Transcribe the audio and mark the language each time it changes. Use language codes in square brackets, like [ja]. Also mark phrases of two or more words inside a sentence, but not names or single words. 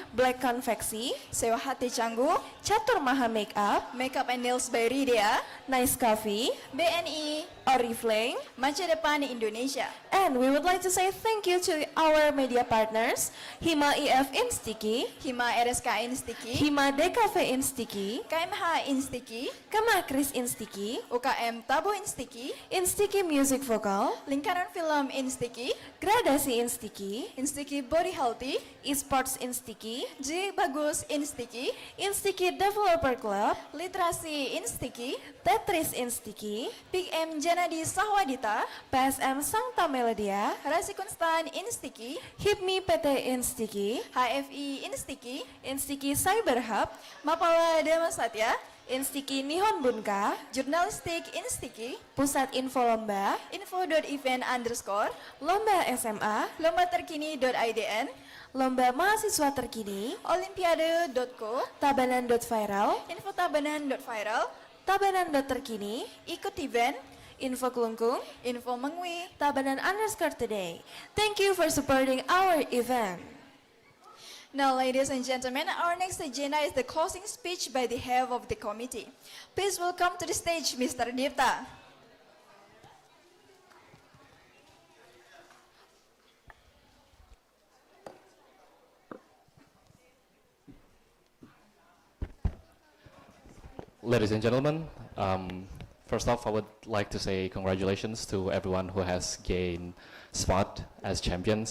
[en] Black Konveksi, Sewa Hati Canggu, Catur Maha Makeup, Makeup and Nails by Ridia, Nice Coffee, BNI, Oriflame, Masa Depan Indonesia. And we would like to say thank you to our media partners, Hima EF Instiki, Hima RSK Instiki, Hima DKV Instiki, KMH Instiki, Kemakris Instiki, UKM Tabo Instiki, Instiki Music Vokal, Lingkaran Film Instiki, Gradasi Instiki, Instiki Body Healthy, Esports Instiki, J Bagus Instiki, Instiki Developer Club, Literasi Instiki, Tetris Instiki, Big M Janadi Sahwadita, PSM Sangta Melodia, Rasi Konstan Instiki, HIPMI PT Instiki, HFI Instiki, Instiki Cyber Hub, Mapala Dama Satya, Instiki Nihon Bunka, Jurnalistik Instiki, Pusat Info Lomba, info.event_, Lomba SMA, lomba terkini.idn, Lomba Mahasiswa Terkini, olimpiade.co, Tabanan.viral, infotabanan.viral, Tabanan.terkini, ikut event, Info Kelungkung, info mengwi, Tabanan_today. Thank you for supporting our event. Now, ladies and gentlemen, our next agenda is the closing speech by the head of the committee. Please welcome to the stage Mr. Dipta. Ladies and gentlemen, first off, I would like to say congratulations to everyone who has gained spot as champions.